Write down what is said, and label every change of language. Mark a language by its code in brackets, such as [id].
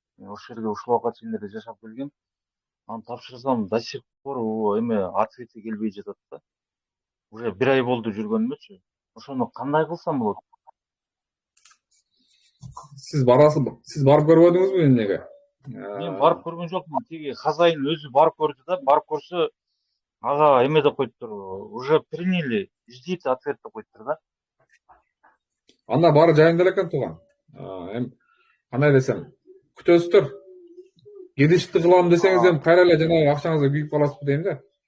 [ky] Мен ошол жерге ушул убакка чейин эле жашап келгем. Аны тапшырсам до сих пор ответи келбей жатат да. Уже бир ай болду жүргөнүмчү. Ошону кандай кылсам болот? Сиз барып көрбөдүңүзбү эмнеге? Мен барып көргөн жокмун. Тиги хозяин өзү барып көрдү да, барып көрсө ага эме деп коюптур. [ru] Уже приняли, ждите ответ [ky] деп коюптур да. Анда баары жайында эле экен тууган. Кандай десем, күтөсүздөр. Киришти кылам десеңиз эми кайра эле жанагы акчаңызды күйүп каласызбы дейм да.